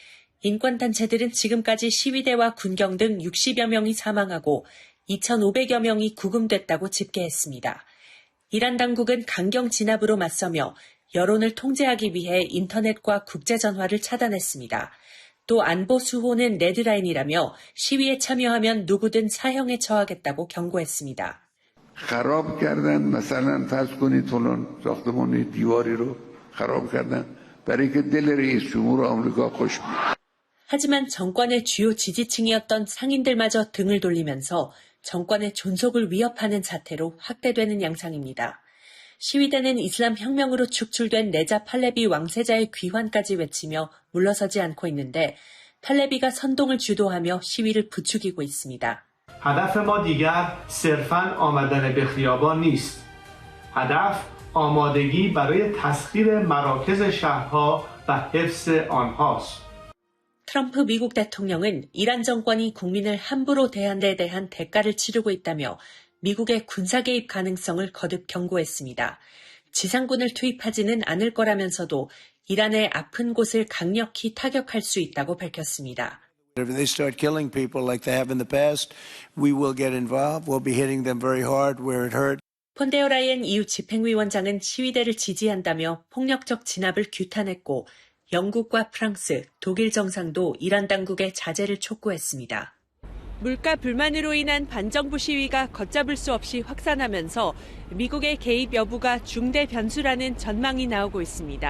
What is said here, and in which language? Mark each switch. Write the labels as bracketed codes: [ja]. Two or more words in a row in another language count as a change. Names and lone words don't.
[ko] 인권단체들은 지금까지 시위대와 군경 등 60여 명이 사망하고 2,500여 명이 구금됐다고 집계했습니다. 이란 당국은 강경 진압으로 맞서며 여론을 통제하기 위해 인터넷과 국제전화를 차단했습니다. 또 안보 수호는 레드라인이라며 시위에 참여하면 누구든 사형에 처하겠다고 경고했습니다. [fa] خراب کردن مثلا فرض کنید فلان ساختمانی دیواری رو خراب کردن برای که دل رئیس جمهور آمریکا خوش بیاد. [ko] 하지만 정권의 주요 지지층이었던 상인들마저 등을 돌리면서 정권의 존속을 위협하는 자태로 확대되는 양상입니다. 시위대는 이슬람 혁명으로 축출된 레자 팔레비 왕세자의 귀환까지 외치며 물러서지 않고 있는데 팔레비가 선동을 주도하며 시위를 부추기고 있습니다. [fa] هدف ما دیگر صرفاً آمدن به خیابان نیست. هدف آمادگی برای تسخیر مراکز شهرها و حفظ آنهاست. [ko] 트럼프 미국 대통령은 이란 정권이 국민을 함부로 대한 데 대한 대가를 치르고 있다며 미국의 군사 개입 가능성을 거듭 경고했습니다. 지상군을 투입하지는 않을 거라면서도 이란의 아픈 곳을 강력히 타격할 수 있다고 밝혔습니다. [en] If they start killing people like they have in the past, we will get involved. We'll be hitting them very hard where it hurt. [ko] 폰데어 라이엔 EU 집행위원장은 시위대를 지지한다며 폭력적 진압을 규탄했고 영국과 프랑스, 독일 정상도 이란 당국의 자제를 촉구했습니다. 물가 불만으로 인한 반정부 시위가 걷잡을 수 없이 확산하면서 미국의 개입 여부가 중대 변수라는 전망이 나오고 있습니다.